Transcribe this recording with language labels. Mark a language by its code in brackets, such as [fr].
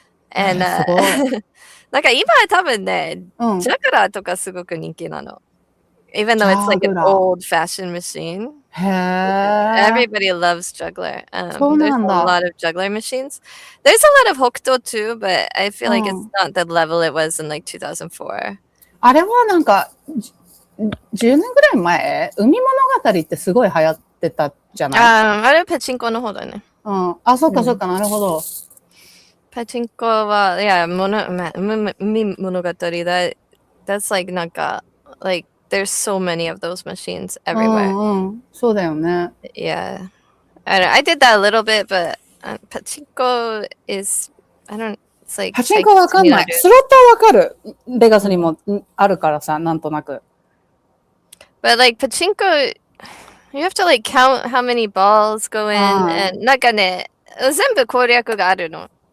[ja] And なんか今は多分ね、ジャグラーとかすごく人気なの。 [en] Even though it's like an old-fashioned machine. Everybody loves juggler. There's a lot of juggler machines. There's a lot of Hokuto too, but I feel like it's not the level it was in like 2004. [ja] あれはなんか10年ぐらい前、海物語ってすごい流行ってたじゃない？あれはパチンコの方だね。そうかそうか、なるほど。パチンコは、いや、 [en] 海物語that's like なんか、like, there's so many of those machines everywhere. [ja] そうだよね。 [en] Yeah. I did that a little bit, but パチンコ is, it's like... [ja] パチンコわかんない。スロットはわかる。ベガスにもあるからさ、なんとなく。 [en] But like, パチンコ, you have to like count how many balls go in, and [ja] なんかね、全部攻略があるの。